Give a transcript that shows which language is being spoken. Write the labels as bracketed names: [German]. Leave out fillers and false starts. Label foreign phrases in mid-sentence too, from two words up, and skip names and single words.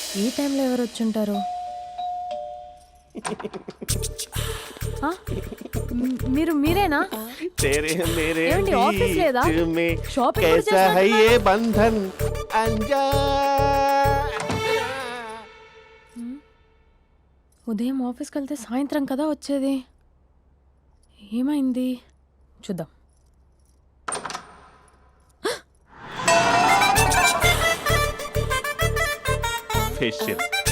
[Telugu] టైంలో ఎవరు వచ్చుంటారు? ఆ? మీరేనా? [Hindi] तेरे मेरे [Telugu] ఏమండి, ఆఫీస్ లేదా? [Hindi] बीच में [Telugu] షాపింగ్ కూడా [Hindi] कैसा है [Telugu] చేసినట్టున్నారు? [Hindi] ये बंधन अंजा [Telugu] ఉదయం ఆఫీస్కి వెళ్తే సాయంత్రం కదా వచ్చేది. ఏమైంది చూద్దాం. फेशियल